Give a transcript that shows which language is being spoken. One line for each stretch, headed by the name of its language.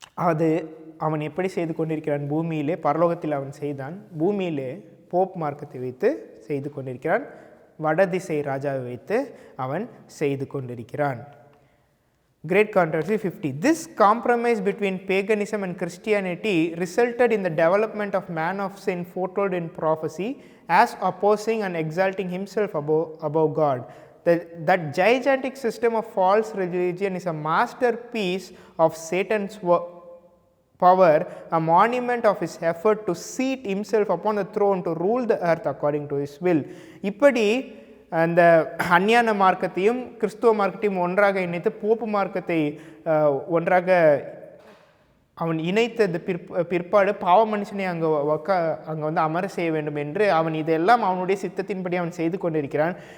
Tamil: அது அவன் எப்படி செய்து கொண்டிருக்கிறான்? பூமியிலே, பரலோகத்தில் அவன் செய்தான், பூமியிலே போப் மார்க்கத்தை வைத்து செய்து கொண்டிருக்கிறான், வடதிசை ராஜாவை வைத்து அவன் செய்து கொண்டிருக்கிறான்.
English: Great Controversy 50. This compromise between paganism and Christianity resulted in the development of man of sin foretold in prophecy as opposing and exalting himself above God. That gigantic system of false religion is a masterpiece of Satan's power, a monument of his effort to seat himself upon the throne to rule the earth according to his will.
Tamil: இப்படி அந்த அஞ்ஞான மார்க்கத்தையும் கிறிஸ்துவ மார்க்கத்தையும் ஒன்றாக இணைத்து pope மார்க்கத்தை ஒன்றாக அவன் இணைத்தது பிற்பாடு பாவ மனுஷனை அங்கே வந்து அமர செய்ய வேண்டும் என்று அவன் இதெல்லாம் அவனுடைய சித்தத்தின்படி அவன் செய்து கொண்டிருக்கிறான்.